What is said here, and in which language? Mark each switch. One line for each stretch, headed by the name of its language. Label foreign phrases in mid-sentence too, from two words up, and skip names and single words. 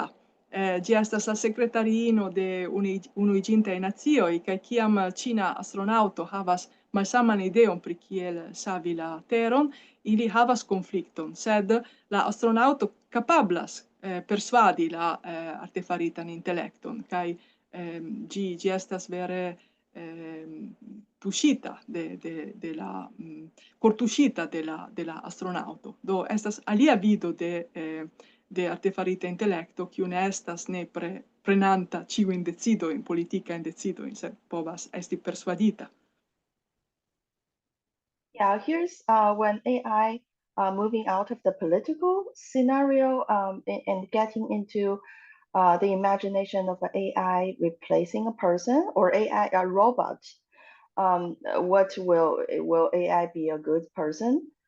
Esperanto: Ĝi estas la sekretarino de Unuiĝintaj Nacioj, kaj kiam ĉina astronaŭto havas malsaman ideon pri kiel savi la teron, ili havas konflikton, sed la astronaŭto kapablas persuadi la artefaritan intelekton, kaj ĝi estas vere tuŝita de la kortuŝita de la astronaŭto. Do estas alia vido de artefarita intelekto, kiu ne estas nepre prenanta ĉiujn decidojn, politikajn decidojn, sed povas esti persuadita.
English: Yeah, here's when AI moving out of the political scenario and getting into the imagination of an AI replacing a person or AI a robot. What will AI be a good person?